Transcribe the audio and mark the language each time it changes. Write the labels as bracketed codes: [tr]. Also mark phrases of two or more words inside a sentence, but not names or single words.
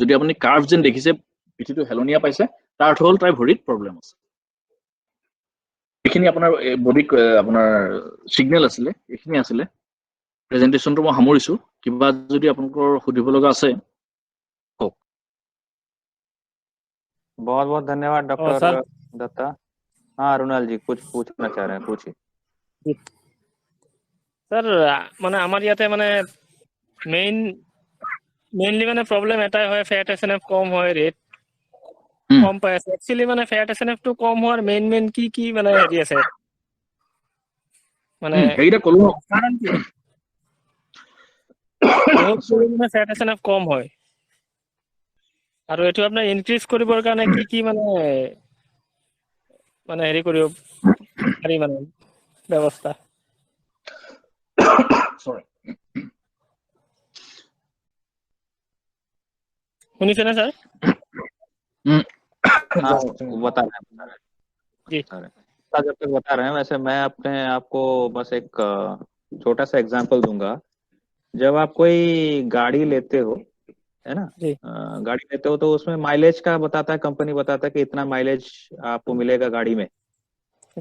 [as] যদি আপুনি কাৰ্ভ যেন দেখিছে, পিঠিটো হেলনীয়া পাইছে, তাৰ অৰ্থ হ'ল তাইৰ ভৰিত প্ৰব্লেম আছে। এইখিনি আপোনাৰ বডিক আপোনাৰ চিগনেল আছিলে, এইখিনি আছিলে। প্ৰেজেণ্টেশ্যনটো মই সামৰিছোঁ। কিবা যদি আপোনালোকৰ সুধিব লগা আছে কওক। [hi] बहुत बहुत धन्यवाद डॉक्टर सर दत्ता। हाँ रुणाल जी कुछ पूछना चाह रहे हैं, पूछिए। [as] স্যার মানে আমার ইয়াতে মানে মেইনলি মানে প্ৰব্লেম এটাই হয়, [en] fat SNF [as] কম হয়, ৰেট কম পাই আছে। একচুৱেলি মানে [en] fat SNF [as] টো কম হোৱাৰ মেইন কি মানে হেৰি আছে, মানে সেইকেইটা ক'লো ন। কাৰণ কি বহুত মানে [en] fat SNF [as] কম হয়, আৰু এইটো আপোনাৰ ইনক্ৰিজ কৰিবৰ কাৰণে কি মানে হেৰি কৰিব পাৰি মানে ব্যৱস্থা? [en] Sorry. [as] শুনিছেনে স্যার? [hi] हाँ बता रहे हैं जी जब तक बता रहे हैं, वैसे मैं अपने आपको बस एक छोटा सा एग्जांपल दूंगा। जब आप कोई गाड़ी लेते हो, है ना, जी गाड़ी लेते हो तो उसमें माइलेज का बताता है, कंपनी बताता है कि इतना माइलेज आपको मिलेगा गाड़ी में।